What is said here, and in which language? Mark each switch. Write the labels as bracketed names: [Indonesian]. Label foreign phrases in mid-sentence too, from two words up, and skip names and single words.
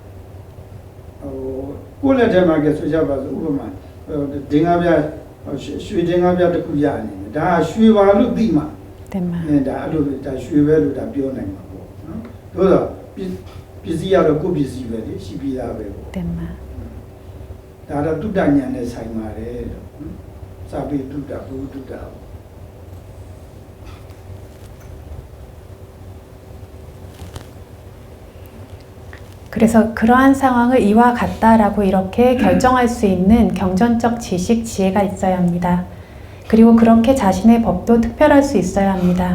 [Burmese] ကိုလက်ထဲမှာကဆိုကြပါစို့ဥပမာဒင်္ဂါပြရွှေဒင်္ဂါပြတစ်ခုရနေတယ်ဒါရွှေပါလို့သိမှတင်ပါဒါအဲ့လိုဒါရွှေပဲလို့ဒါပြောနိုင်မှာပေါ့နော်တို့တော့ပစ္စည်းရတော့ကိုယ်ပစ္စည်းပဲလေရှိပြီးသားပဲပေါ့တင်ပါဒါတော့တုဒ္ဒဉာဏ်နဲ့ဆိုင်ပါတယ်လို့စာပေတုဒ္ဒဘုတုဒ္ဒ [Korean] 그래서 그러한 상황을 이와 같다라고 이렇게 결정할 수 있는 경전적 지식, 지혜가 있어야 합니다. 그리고 그렇게 자신의 법도 특별할 수 있어야 합니다.